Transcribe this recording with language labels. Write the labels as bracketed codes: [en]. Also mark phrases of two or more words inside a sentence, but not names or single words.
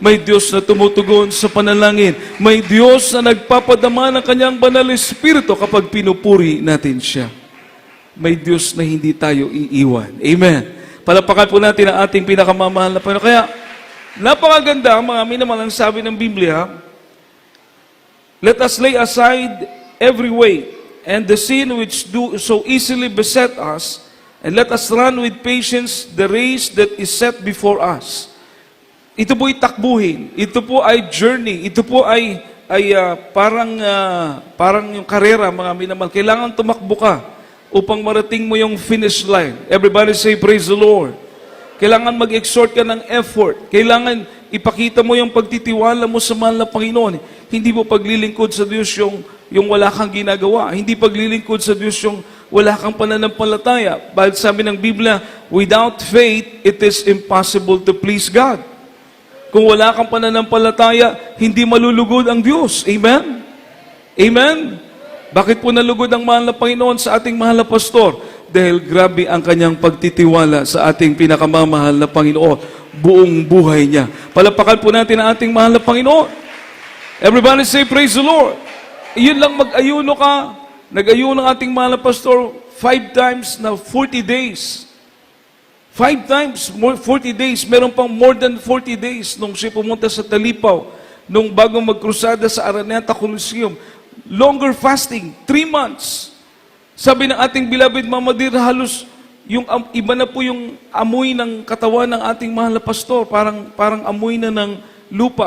[tl] May Diyos na tumutugon sa panalangin. May Diyos na nagpapadama ng kanyang banal espiritu kapag pinupuri natin siya. May Diyos na hindi tayo iiwan. Amen. Palapakan po natin ang ating pinakamamahal na Panginoon. Kaya, napakaganda, mga minamahal, ang sabi ng Biblia, [en] let us lay aside every weight and the sin which do so easily beset us, and let us run with patience the race that is set before us. [tl] Ito po ay takbuhin. Ito po ay journey. Ito po ay parang yung karera, mga minamahal. Kailangan tumakbo ka upang marating mo yung [en] finish line. Everybody say, praise the Lord. [tl] Kailangan mag-exhort ka ng effort. Kailangan ipakita mo yung pagtitiwala mo sa mahal na Panginoon. Hindi mo paglilingkod sa Diyos yung wala kang ginagawa. Hindi paglilingkod sa Diyos yung wala kang pananampalataya. Dahil sabi ng Biblia, [en] without faith, it is impossible to please God. [tl] Kung wala kang pananampalataya, hindi malulugod ang Diyos. Amen? Amen? Bakit po nalugod ang mahal na Panginoon sa ating mahal na pastor? Dahil grabe ang kanyang pagtitiwala sa ating pinakamamahal na Panginoon. Buong buhay niya. Palapakan po natin ang ating mahal na Panginoon. [en] Everybody say, praise the Lord. [tl] Iyon lang mag-ayuno ka. Nag-ayuno ang ating mahal na pastor 5 times na 40 days. [en] 5 times, 40 days. [tl] Meron pang [en] more than 40 days [tl] nung siya pumunta sa Talipaw, nung bago magkrusada sa Araneta Coliseum. [en] Longer fasting, 3 months. [tl] Sabi ng ating beloved Mama Dear, halos yung iba na po yung amoy ng katawan ng ating mahal na pastor. Parang amoy na ng lupa.